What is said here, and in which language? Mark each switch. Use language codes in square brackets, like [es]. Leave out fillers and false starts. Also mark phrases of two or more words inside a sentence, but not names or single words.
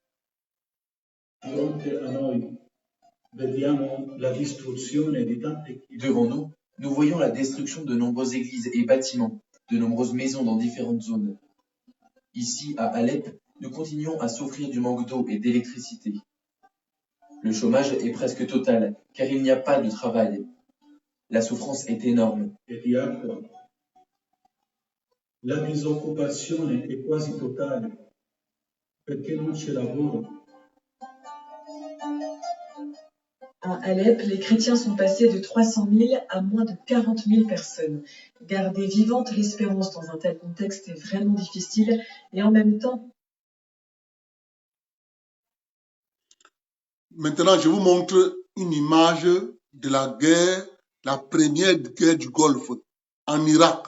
[fr] Devant nous, nous voyons la destruction de nombreuses églises et bâtiments, de nombreuses maisons dans différentes zones. Ici, à Alep, nous continuons à souffrir du manque d'eau et d'électricité. Le chômage est presque total, car il n'y a pas de travail. La souffrance est énorme. [it] La disoccupazione è quasi totale, perché non c'è lavoro. [fr] À Alep, les chrétiens sont passés de 300 000 à moins de 40 000 personnes. Garder vivante l'espérance dans un tel contexte est vraiment difficile et en même temps... Maintenant, je vous montre une image de la guerre, la première guerre du Golfe en Irak.